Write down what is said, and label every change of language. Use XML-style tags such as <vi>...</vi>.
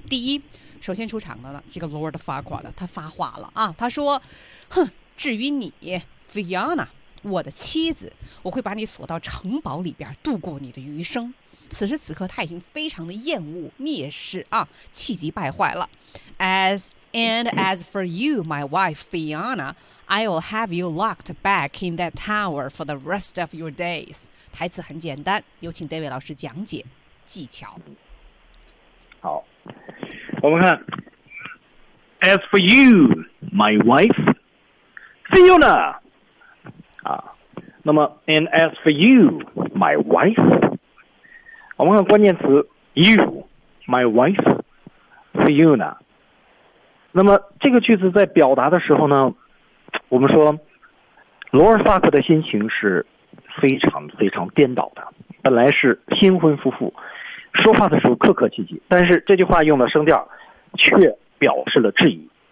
<zh>第一，首先出场的呢，这个 Lord Farquaad 的他发话了啊，他说：“哼，至于你 ，Fiona， 我的妻子，我会把你锁到城堡里边度过你的余生。” 此时此刻他已经非常的厌恶蔑视啊，气急败坏了。</zh> <en>As for you, my wife Fiona, I will have you locked back in that tower for the rest of your days.</en> <zh>台词很简单，有请 David 老师讲解技巧。好，我们看</zh> <en>As for you, my wife Fiona、</en> <zh>那么</zh> <en>And as for you, my wife，</en> <zh>我们看关键词</zh> <en>you, my wife, Fiona。</en> <zh>那么这个句子在表达的时候呢，我们说罗尔法克的心情是非常非常颠倒的，本来是新婚夫妇，说话的时候客客气气，但是这句话用了声调却表示了质疑。</zh>